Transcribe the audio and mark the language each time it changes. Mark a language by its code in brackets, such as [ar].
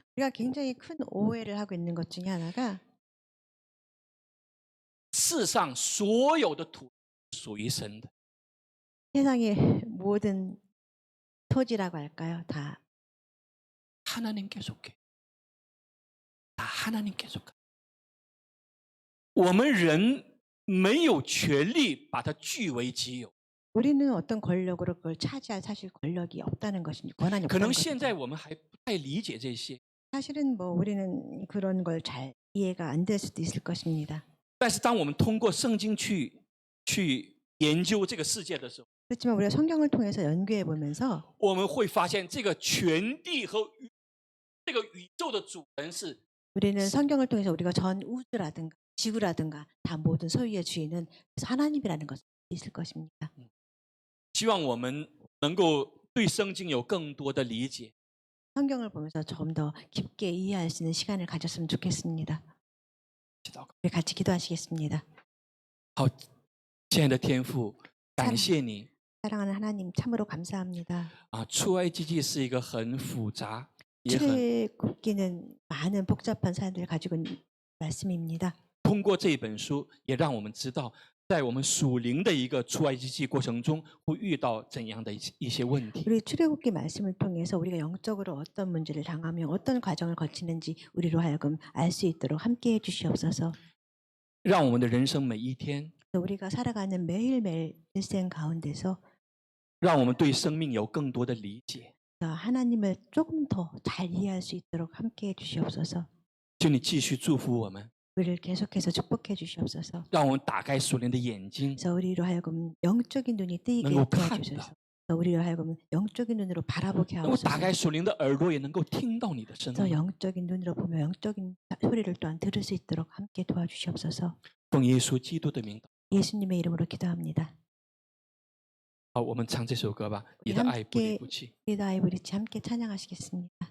[ko] 우리가 굉장히 큰 오해를 하고 있는 것 중에 하나가 [zh] 世上所有的土属于神的， [ko] 세상의 모든 토지라고 할까요? 다 하나님께 속해. 다 하나님께 속해. [zh] 我们人没有权利把它据为己有。 [ko] 우리는 어떤 권력으로 그걸 차지할 사실 권력이 없다는 것입니다. 권한이 [zh] 可 [ko] 없다는 [zh] 能现在 [ko] 것입니다. [zh] 我们还不太理解这些， [ko] 사실은 뭐 우리는 그런 걸 잘 이해가 안 될 수도 있을 것입니다. [zh] 但是当我们通过圣经去研究这个世界的时候， [ko] 그렇지만 우리가 성경을 통해서 연구해 보면서 [zh] 我们会发现这个全地和这个宇宙的主人是 [ko] 우리는 성경을 통해서 우리가 전 우주라든가 지구라든가 다 모든 소유의 주인은 하나님이라는 것을 있을 것입니다. [zh] 希望我们能够对圣经有更多的理解。 [ko] 성경을 보면서 좀 더 깊게 이해할 수 있는 시간을 가졌으면 좋겠습니다. 우리 같이 기도하시겠습니다. [zh] 好，亲爱的天父，感谢你 [ko] 사랑하는 하나님 참으로 감사합니다. 啊！ [zh] 出埃及记是一个很复杂，也很 [ko] 출애굽기는 많은 복잡한 사안들을 가지고 있는 말씀입니다. [zh] 通过这本书，也让我们知道，在我们属灵的一个出埃及记过程中，会遇到怎样的一些问题。 [ko] 우리 출애굽기 말씀을 통해서 우리가 영적으로 어떤 문제를 당하며 어떤 과정을 거치는지 우리로 하여금 알 수 있도록 함께해 주시옵소서. [zh] 让我们的人生每一天， [ko] 우리가 살아가는 매일매일 일생 가운데서 [zh] 让我们对生命有更多的理解。 [ko] 하나님을 조금 더 잘 이해할 수 있도록 함께해 주시옵소서. [zh] 求你继续祝福我们， [ko] 우리를 계속해서 축복해 주시옵소서. [zh] 让我们打开属灵的眼睛， [ko] 그래서 우리로 하여금 영적인 눈이 뜨이게 [zh] 能够 [ko] 도와주소서. [zh] 看到。 [ko] 그래서 우리로 하여금 영적인 눈으로 바라보게 [zh] 能够打 [ko] 하옵소서. [zh] 开属灵的耳朵，也能够听到你的声 [ko] 그래서 [zh] 音。 [ko] 영적인 눈으로 보며 영적인 소리를 또한 들을 수 있도록 함께 도와주시옵소서. [zh] 奉耶稣基督的名。 [ko] 예수님의 이름으로 기도합니다. [zh] 好，我们唱这首歌吧。你的爱不离不弃。 [ko] 우리 아이 브리치 함께 찬양하시겠습니다.